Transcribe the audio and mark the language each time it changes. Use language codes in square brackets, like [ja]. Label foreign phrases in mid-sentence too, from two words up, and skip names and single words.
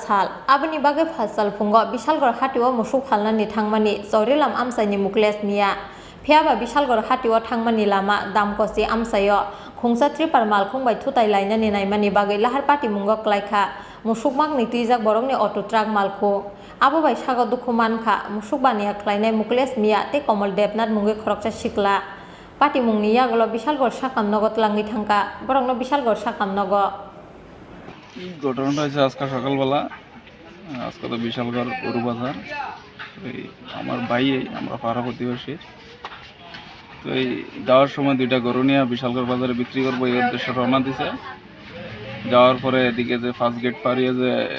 [trp] sal abani bage fasal pungo Bisalgor hatiwa musuk halna ni thangmani Saurilam amsaini mukles mia Phiaba Bisalgor hatiwa thangmani lama damkosi amsayo khungsa tripar mal khungbai thutai lainani naimani bagai lahar pati mungo klaikha musuk magni tuijak borokni [en] auto truck [trp] malkho abo bai sago dukhuman kha musuk bania khlainai mukles mia te Komal Devnath mungi khoroksa sikla pati mungni yagolo Bisalgor sakam nogo tlangi thangka borokno Bisalgor sakam nogo [bn] ঘটনাটা হয়েছে আজকে সকালবেলা আজকে তো বিশালগড় গরু বাজার আমার ভাই আমরা পাড়া প্রতিবেশী তো এই যাওয়ার সময় দুইটা গরু নিয়ে বিশালগড় বাজারে বিক্রি করবো এই উদ্দেশ্যে রওনা দিছে যাওয়ার পরে এদিকে যে [en] first gate [bn] পাড়িয়ে যে